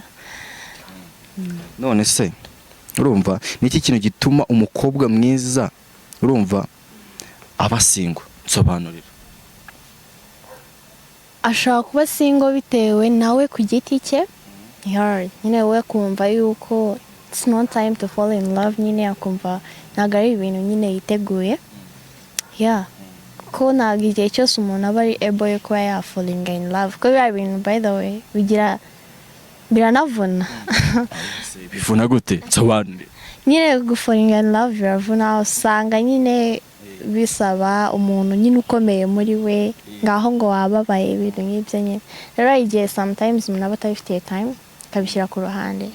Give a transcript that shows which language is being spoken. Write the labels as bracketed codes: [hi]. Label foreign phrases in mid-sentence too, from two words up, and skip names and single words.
[rw] None se urumva niki kintu gituma umukobwa mwiza urumva aba single? Nsobanurira. Ashaka kuba single bitewe nawe ku giti cye. Nyine we kumva yuko [en] it's not time to fall in love, [rw] nyine akumva ntabwo ari ibintu nyine yiteguye. Yeah. Ko ntabwo igihe cyose umuntu aba ari able yo kuba [en] yafalling in love. [rw] Ko biba ibintu [en] by the way [rw] biranavuna. Bivuna gute? Nsobanurira. Nyine [en] gufalling in love [rw] biravuna, usanga nyine bisaba umuntu nyine ukomeye muri we, ngaho ngo wababaye ibintu nk'ibyo nyine. Rero igihe sometimes umuntu aba atabifitiye time akabishyira ku ruhande.